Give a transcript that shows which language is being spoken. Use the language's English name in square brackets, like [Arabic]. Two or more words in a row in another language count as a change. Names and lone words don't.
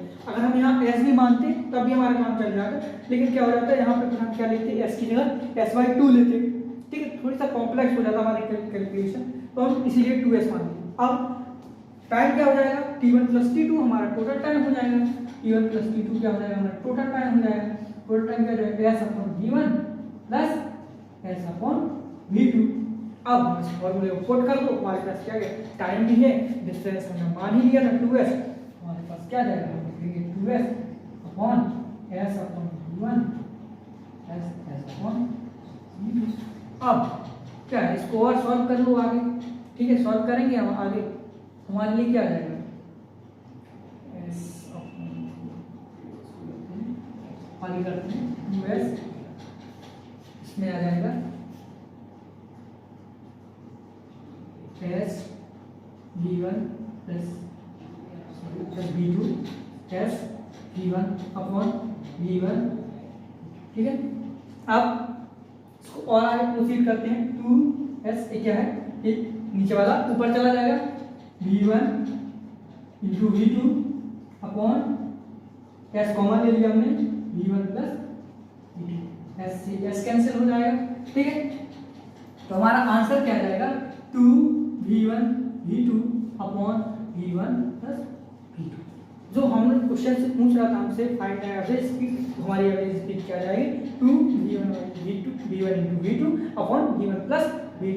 [Hindi] अगर हम यहाँ s भी मानते तब भी हमारा काम चल जाता, लेकिन क्या हो जाता है यहाँ पे फिर हम क्या लेते हैं, s की जगह s/2 लेते, ठीक है। थोड़ी सा कॉम्प्लेक्स हो जाता हमारी कैलकुलेशन, तो हम इसीलिए 2s मान लेते। अब टाइम क्या हो जाएगा, t1 + t2 हमारा [English] total time [Hindi] हो जाएगा, t1 + t2 क्या हो जाएगा, हमारा [English] total time [Hindi] हो जाएगा। [English] total time [Hindi] क्या हो जाएगा, s/v1 + s/v2। अब हम इस फॉर्मूले को पुट कर दो, हमारे पास क्या है, टाइम भी है, डिस्टेंस हमने मान ही लिया था 2s, हमारे पास क्या जाएगा, हम लिखेंगे 2s/s/v1 s/v2। अब क्या है, इसको और सॉल्व कर लो आगे, ठीक है। सॉल्व करेंगे हम आगे, हमारे लिए क्या आ जाएगा, आगे करते हैं 2s, इसमें आ जाएगा s v1 + v2 s v1/v1, ठीक है। अब इसको और आगे प्रोसीड करते हैं, 2s क्या है, ये नीचे वाला ऊपर चला जाएगा, v1 × v2/, s कॉमन ले लिया हमने, v1 + v2, s से s कैंसिल हो जाएगा, ठीक है। तो हमारा आंसर क्या जाएगा, 2v1v2/v1 + v2। जो हम लोग क्वेश्चन से पूछ रहा था हमसे, [English] find the average speed, [Hindi] हमारी [English] average speed [Hindi] क्या जाएगी, 2v1 × v2/v1 + v2।